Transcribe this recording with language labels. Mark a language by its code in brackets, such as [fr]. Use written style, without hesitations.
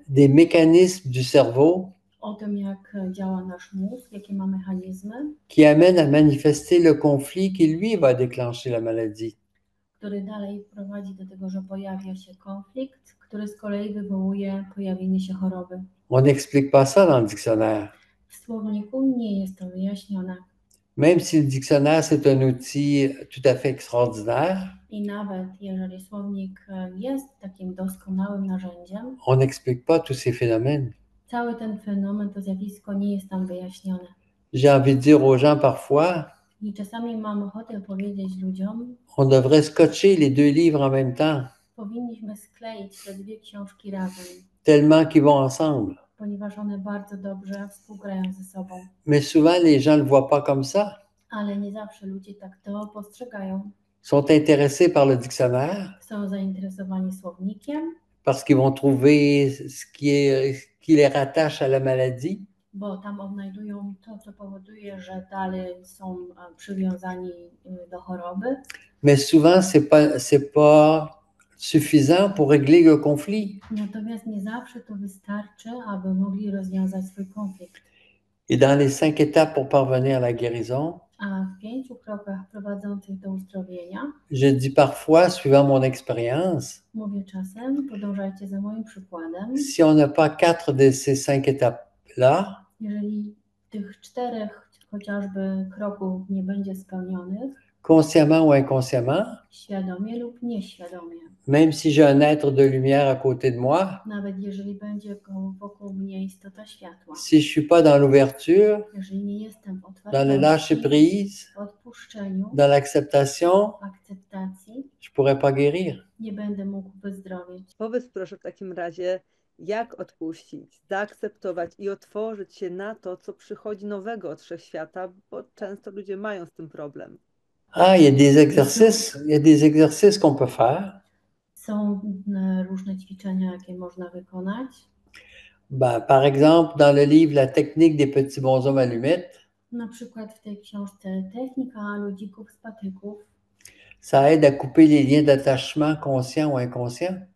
[fr] des mécanismes du cerveau [pl] o tym, jak działa nasz mózg, jakie ma mechanizmy, [fr] qui amènent à manifester le conflit qui, lui, va déclencher la maladie. [pl] który dalej prowadzi do tego, że pojawia się konflikt, który z kolei wywołuje pojawienie się choroby. [fr] On n'explique pas ça dans le dictionnaire. [pl] W słowniku nie jest to wyjaśnione. [fr] Même si le dictionnaire, c'est un outil tout à fait extraordinaire, [pl] I nawet jeżeli słownik jest takim doskonałym narzędziem, [fr] on n'explique pas tous ces phénomènes. [pl] cały ten fenomen, to zjawisko nie jest tam wyjaśnione. [fr] J'ai envie de dire aux gens parfois, [pl] I czasami mam ochotę powiedzieć ludziom, [fr] on devrait scotcher les 2 livres en même temps, [pl] powinniśmy skleić te 2 książki razem, [fr] tellement qu'ils vont ensemble. [pl] ponieważ one bardzo dobrze współgrają ze sobą. [fr] Mais souvent, les gens ne le voient pas comme ça. [pl] Ale nie zawsze ludzie tak to postrzegają. [fr] Sont intéressés par le dictionnaire [pl] Są zainteresowani słownikiem, [fr] parce qu'ils vont trouver qui les rattache à la maladie. [pl] bo tam odnajdują to, co powoduje, że dalej są przywiązani do choroby. [fr] Mais souvent, c'est pas suffisant pour régler le conflit. [pl] Natomiast nie zawsze to wystarczy, aby mogli rozwiązać swój konflikt. [fr] Et dans les 5 étapes pour parvenir à la guérison, [pl] A w 5 krokach prowadzących do uzdrowienia, [fr] je dis parfois, suivant mon expérience, [pl] mówię czasem, podążajcie za moim przykładem. [fr] si on n'a pas 4 de ces 5 étapes-là, [pl] Jeżeli tych 4 chociażby kroków nie będzie spełnionych, [fr] consciemment ou inconsciemment, [pl] świadomie lub nieświadomie, [fr] même si j'ai un être de lumière à côté de moi, [pl] nawet jeżeli będzie wokół mnie istota światła, [fr] si je suis pas dans l'ouverture, [pl] jeżeli nie jestem w [fr] dans le lâcher [pl] otwartości, [fr] prise, [pl] w odpuszczeniu, [fr] dans l'acceptation, [pl] w akceptacji, [fr] je pourrais pas guérir. [pl] nie będę mógł wyzdrowieć. powiedz proszę w takim razie, jak odpuścić, zaakceptować i otworzyć się na to, co przychodzi nowego od wszechświata, bo często ludzie mają z tym problem. [fr] Ah, il y a des exercices qu'on peut faire. [pl] Są różne ćwiczenia, jakie można wykonać. [fr] Ben, par exemple, dans le livre La technique des petits bonshommes allumettes, [pl] Na przykład w tej książce Technika ludzików z patyków [fr] ça aide à couper les liens d'attachement conscients ou inconscients.